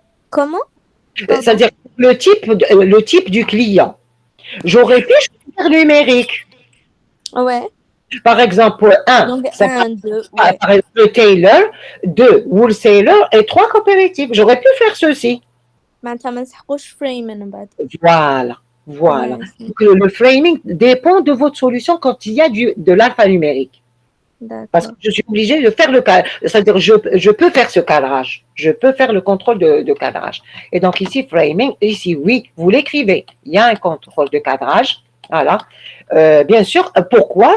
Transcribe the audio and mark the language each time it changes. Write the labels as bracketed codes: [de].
[fr] Comment? C'est-à-dire le type du client. J'aurais pu choisir numérique. Ouais. Par exemple, 1, donc 1, 2, par exemple, Taylor, 2, wholesaler et 3 coopératives. J'aurais pu faire ceci. [ar] معناتها ما نسحقوش frame من بعد. [fr] Voilà. Donc, le framing dépend de votre solution quand il y a de l'alphanumérique. Parce que je suis obligée de faire le cadrage. C'est-à-dire je peux faire ce cadrage. Je peux faire le contrôle de cadrage. Et donc ici, framing, ici, oui, vous l'écrivez. Il y a un contrôle de cadrage. Voilà. Bien sûr, pourquoi?